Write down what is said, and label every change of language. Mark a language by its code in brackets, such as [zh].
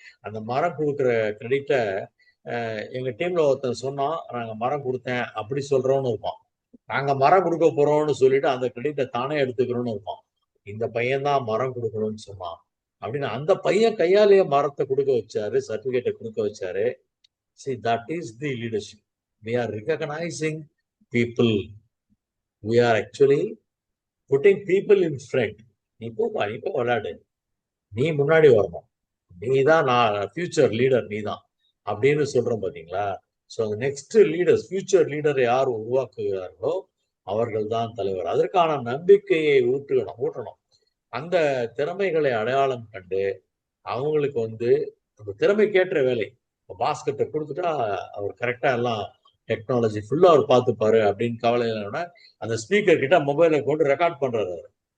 [ta] அந்த மரம் கொடுக்குற கிரெடிட்ட எங்க டீம்ல ஒருத்தன் சொன்னோம், நாங்க மரம் கொடுத்தேன் அப்படி சொல்றோம்னு இருப்பான். நாங்க மரம் கொடுக்க போறோம்னு சொல்லிட்டு அந்த கிரெடிட்டை தானே எடுத்துக்கிறோம்னு இருப்பான். இந்த பையன் தான் மரம் கொடுக்கணும்னு சொன்னான் அப்படின்னு அந்த பையன் கையாலேயே மரத்தை கொடுக்க வச்சாரு, சர்டிபிகேட்டை கொடுக்க வச்சாரு. [en] See, that is the leadership. We are recognizing people. We are actually putting people in front. [ta] நீ போப்பா, நீ போ விளையாடு, நீ முன்னாடி வரணும், நீ தான் நான் ஃபியூச்சர் லீடர், நீ தான் அப்படின்னு சொல்றோம் பாத்தீங்களா. ஸோ அந்த நெக்ஸ்ட் லீடர்ஸ், ஃபியூச்சர் லீடரை யார் உருவாக்குகிறார்களோ அவர்கள் தான் தலைவர். அதற்கான நம்பிக்கையை ஊட்டணும். அந்த திறமைகளை அடையாளம் கண்டு அவங்களுக்கு வந்து அந்த திறமைக்கேற்ற வேலை, பாஸ்கெட்டை கொடுத்துட்டா அவர் கரெக்டா எல்லாம் டெக்னாலஜி ஃபுல்லா அவர் பார்த்துப்பாரு அப்படின்னு கவலை இல்லைன்னா, அந்த ஸ்பீக்கர் கிட்ட மொபைலை கொண்டு ரெக்கார்ட் பண்றாரு அவர்.